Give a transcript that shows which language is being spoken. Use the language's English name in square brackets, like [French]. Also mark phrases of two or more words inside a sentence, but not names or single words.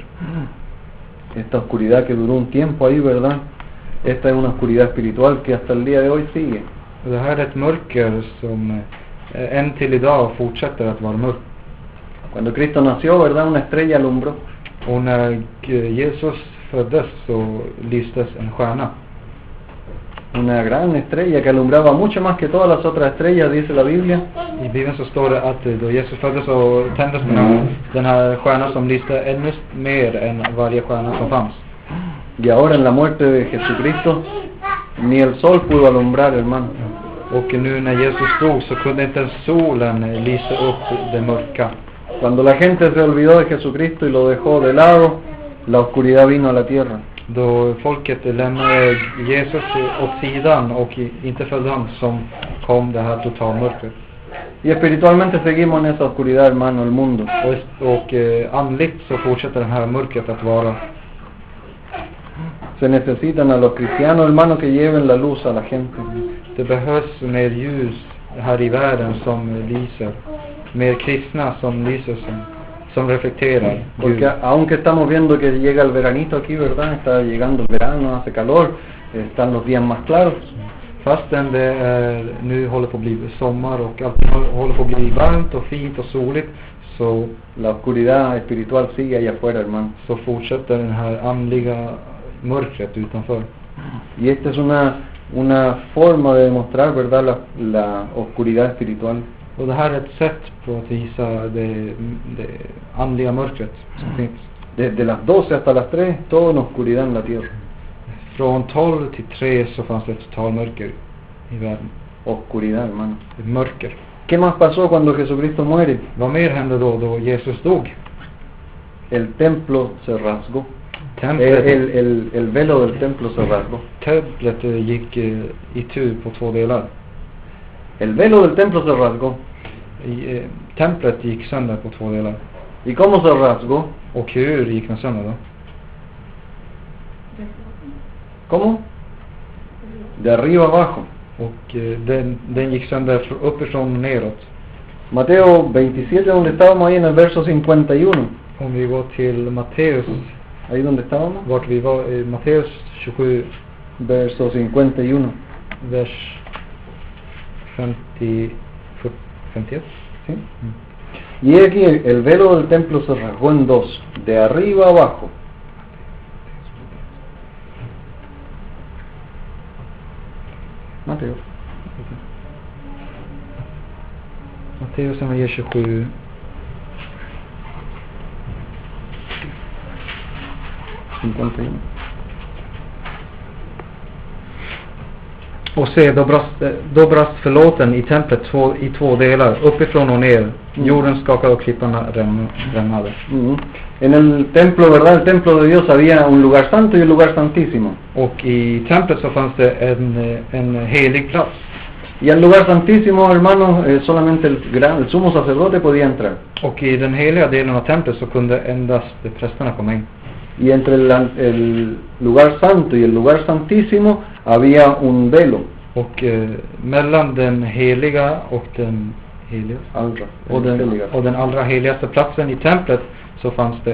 [Spanish] Esta oscuridad que duró un tiempo ahí, ¿verdad? Esta es una oscuridad espiritual que hasta el día de hoy sigue. [Swedish] Det här är ett mörker som än till idag fortsätter att vara mörkt. [Spanish] Cuando Cristo nació, ¿verdad? Una estrella alumbró. [Swedish] Och när Jesus föddes så lystes en stjärna. [Spanish] Una gran estrella que alumbraba mucho más que todas las otras estrellas, dice la Biblia. [Swedish] I Bibeln så står det att då Jesus föddes så tändes den här stjärnan som lyste ännu mer än varje stjärna som fanns. [Spanish] Y ahora en la muerte de Jesucristo, ni el sol pudo alumbrar, hermano. [Swedish] Och nu när Jesus dog så kunde inte solen lysa upp det mörka. [Spanish] Cuando la gente se olvidó de Jesucristo y lo dejó de lado, la oscuridad vino a la tierra. [Swedish] Då folket lämnade Jesus åt sidan och inte följde honom, som kom det här totalmörkret. [Spanish] Y espiritualmente seguimos en esa oscuridad, hermano, el mundo. [Swedish] Och andligt så fortsätter det här mörkret att vara. [Spanish] Se necesitan a los cristianos, hermano, que lleven la luz a la gente. [Swedish] Det behövs mer ljus här i världen som lyser. Mer kristna som lyser, som reflekterar. [Spanish] Porque aunque estamos viendo que llega el veranito aquí, ¿verdad? Está llegando el verano, hace calor, están los días más claros. [Swedish] Fastän det nu håller på att bli sommar och allt håller på att bli varmt och fint och soligt, så [Spanish] la oscuridad espiritual sigue allá afuera, hermano. [Swedish] Så fortsätter den här andliga mörkret utanför. [Spanish] Y esta es una forma de demostrar, ¿verdad? La oscuridad espiritual. [Swedish] Och det här är ett sätt på att visa det andliga mörkret som finns. [Spanish] Desde las 12 hasta las 3, todo en oscuridad en la tierra. [Swedish] Från 12 till 3 så fanns det total mörker i världen. [Spanish] Oscuridad, hermano. [Swedish] Ett mörker. [Spanish] ¿Qué más pasó cuando Jesucristo muere? [Swedish] Vad mer hände då Jesus dog? [Spanish] El templo se rasgó. El velo del templo se rasgó. [Swedish] Templet gick itu på två delar. [Spanish] El velo del templo se rasgó. [Swedish] Templet gick sönder på två delar. [Spanish] ¿Y cómo se rasgó? [Swedish] Och hur gick den sönder då? [Spanish] ¿Cómo? De arriba abajo. [Swedish] Och den gick sönder uppifrån och neråt. [Spanish] Mateo 27, donde estábamos ahí en el verso 51. [Swedish] Om vi går till Matteus, [Spanish] ahí donde estábamos, [Swedish] vart vi var, Matteus 27, [Spanish] verso 51. [Swedish] Vers 51. [Spanish] ¿Sí? Y aquí el velo del templo se rasgó en dos, de arriba abajo. Mateo. [Swedish] Matteus 27. Och se, då brast förlåten i templet i två delar, uppifrån och ner. Jorden skakade och klipparna rämnade. [Spanish] En el templo, ¿verdad? El templo de Dios había un lugar santo y un lugar santísimo. [Swedish] Och i templet så fanns det en helig plats. [Spanish] Y al lugar santísimo, hermanos, solamente el sumo sacerdote podía entrar. [Swedish] Och i den heliga delen av templet så kunde endast prästerna komma in. [Spanish] Y entre el lugar santo y el lugar santísimo había un velo. [Swedish] Och mellan den heliga och den heliga och den allra heligaste platsen i templet så fanns det